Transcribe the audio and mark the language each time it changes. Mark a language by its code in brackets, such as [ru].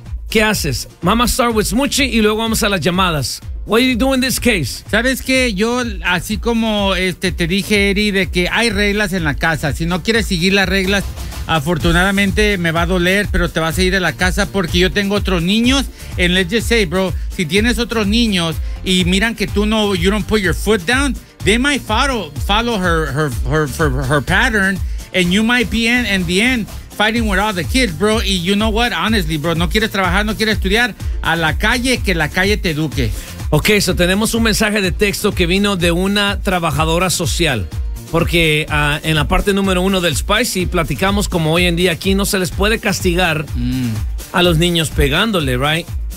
[es] ¿Qué haces? Mama, [en] start with [es] Smuchi y luego vamos a las llamadas. [en] What are you doing in this case? [es] ¿Sabes qué? Yo, así como te dije, Eri, de que hay reglas en la casa. Si no quieres seguir las reglas, afortunadamente me va a doler, pero te vas a ir de la casa porque yo tengo otros niños. [en] And let's just say, bro, [es] si tienes otros niños y miran que tú no, [en] you don't put your foot down, they might follow her pattern, and you might be in the end fighting with all the kids, bro. Y you know what? Honestly, bro, [es] no quieres trabajar, no quieres estudiar, a la calle, que la calle te eduque. Ok, so tenemos un mensaje de texto que vino de una trabajadora social. Porque en la parte número uno del Spicy platicamos como hoy en día aquí no se les puede castigar a los niños pegándole, right?